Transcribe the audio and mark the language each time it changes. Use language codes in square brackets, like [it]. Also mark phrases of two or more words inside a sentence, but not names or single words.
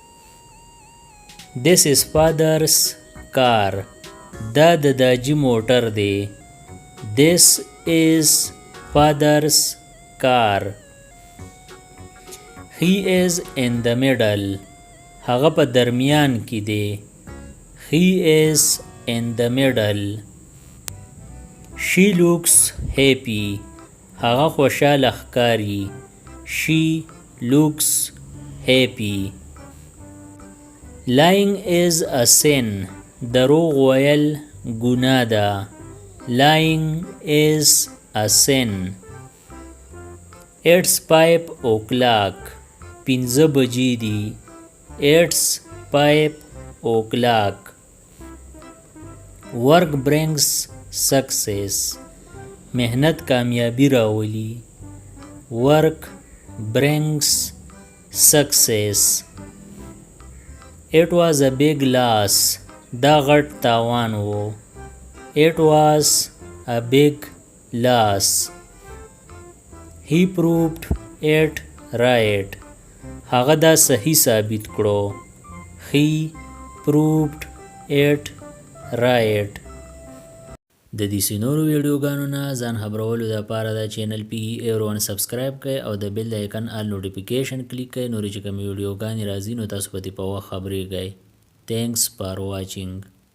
[en] This is father's car. [ps] دا د داجی موټر دی. [en] This is father's car. He is in the middle. [ps] هغه په درمیان کې دی. [en] He is in the middle. She looks happy. [ps] هغه خوشاله ښکاري. [en] She looks happy. Lying is a sin. [ps] دروغ ویل ګناه ده. [en] Lying is a sin. It's 5 o'clock. [ps] پنځه بجې دي. [en] It's 5 o'clock. Work brings success. [ps] مهنت کامیابی راولي. [en] Work brings success. It was a big loss. [ps] دا غټ تاوان و. [en] It was a big loss. He proved it right. [ps] هغه دا صحیح ثابت کړو. [en] He proved it right. [ps] د دې نورو ویډیوګانو نه ځان خبرولو دپاره دا چینل پی ایرون سبسکرایب کړئ او د بیل د آیکن [en] all notification [ps] کلیک کړئ. نورې چې کومې ویډیوګانې راځي نو تاسو په دې په وخت خبرېږئ. [en] Thanks for watching.